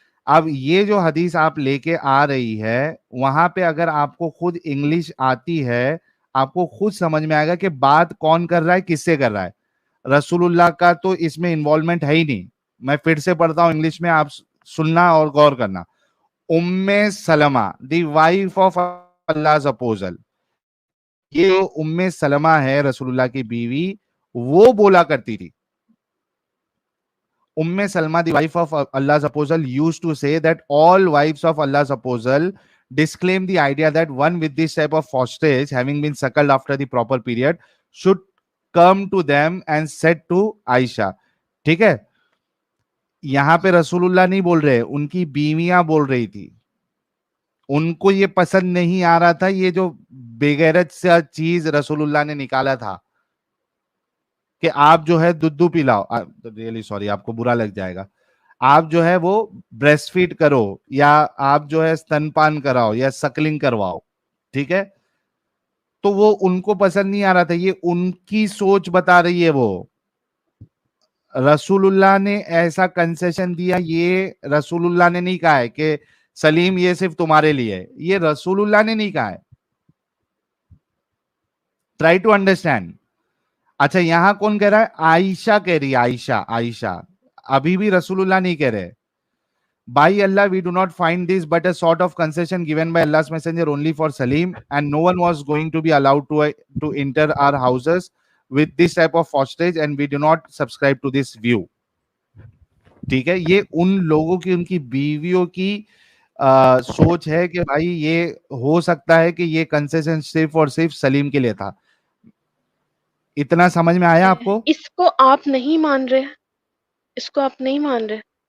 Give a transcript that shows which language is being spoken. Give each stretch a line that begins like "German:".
Hindi: अब ये जो हदीस आप लेके आ रही है, वहां पे अगर आपको खुद इंग्लिश आती है, आपको खुद समझ में आएगा कि बात कौन कर रहा है, किससे कर रहा है। रसूलुल्लाह का तो इसमें इन्वॉल्वमेंट है ही नहीं। मैं फिर से पढ़ता हूं इंग्लिश में, आप सुनना और गौर करना। उम्मे Salma, the wife of Allah apostle, ये जो उम्मे सलमा है रसूलुल्लाह की बीवी, वो बोला करती थी,
English: Umme Salma, the wife of Allah's apostle, used to say that all wives of Allah's apostle disclaim the idea that one with this type of fosterage, having been suckled after the proper period, should come to them and said to Aisha.
Hindi: ठीक है? यहां पे रसूलुल्लाह नहीं बोल रहे, उनकी बीवियां बोल रही थी। उनको ये पसंद नहीं आ रहा था, ये जो बेगैरत सा चीज रसूलुल्लाह ने निकाला था कि आप जो है दूध पिलाओ,
English: really sorry,
Hindi: आपको बुरा लग जाएगा, आप जो है वो ब्रेस्ट फीड करो, या आप जो है स्तनपान कराओ या सकलिंग करवाओ, ठीक है? तो वो उनको पसंद नहीं आ रहा था, ये उनकी सोच बता रही है वो। रसूलुल्लाह ने ऐसा कंसेशन दिया, ये रसूलुल्लाह ने नहीं कहा है कि सलीम ये सिर्फ तुम्हारे लिए है, ये रसूलुल्लाह ने नहीं कहा है।
English: Try to understand.
Hindi: अच्छा, यहां कौन कह रहा है? आयशा कह रही है, आयशा, आयशा। अभी भी रसूलुल्लाह नहीं कह रहे।
English: By Allah, we do not find this but a sort of concession given by Allah's messenger only for Salim, and no one was going to be allowed to enter our houses with this type of fosterage, and we do not subscribe to this view.
Hindi: ठीक है, ये उन लोगों की, उनकी बीवियों की सोच है कि भाई ये हो सकता है कि ये कंसेशन सिर्फ और सिर्फ सलीम के लिए था। इतना समझ में आया आपको? इसको आप नहीं मान रहे, इसको आप नहीं मान रहे